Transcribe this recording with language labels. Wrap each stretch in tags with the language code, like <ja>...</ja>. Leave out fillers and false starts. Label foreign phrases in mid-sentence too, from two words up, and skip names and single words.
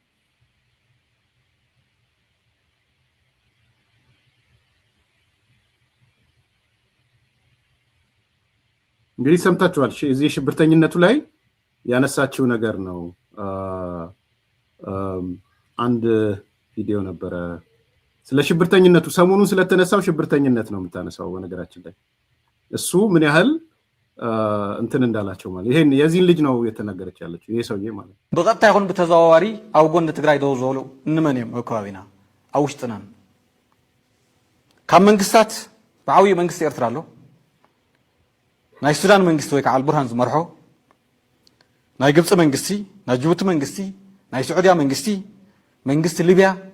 <am>እንግዲህ ሰምታችኋል። እዚህ ሽብርተኝነቱ ላይ ያነሳችው ነገር ነው። አንድ ቪዲዮ ነበረ ስለ ሽብርተኝነቱ፣ ሰሞኑን ስለተነሳው ሽብርተኝነት ነው የምታነሳው። በነገራችን ላይ እሱ ምን ያህል እንትን እንዳላቸው ማለት ይሄን የዚህን ልጅ ነው የተናገረች ያለችው። ይሄ ሰውዬ ማለት</am> <ti>በቀጥታ ይሁን በተዘዋዋሪ ኣብ ጎን ትግራይ ደው ዝበሉ እንመን እዮም ኣብ ከባቢና ኣብ ውሽጥና ካብ መንግስታት ብዓብዪ መንግስቲ ኤርትራ ኣሎ፣ ናይ ሱዳን መንግስቲ ወይ ከዓ አልቡርሃን ዝመርሖ፣ ናይ ግብፂ መንግስቲ፣ ናይ ጅቡቲ መንግስቲ፣ ናይ ስዑድያ መንግስቲ፣ መንግስቲ ሊብያ፣</ti>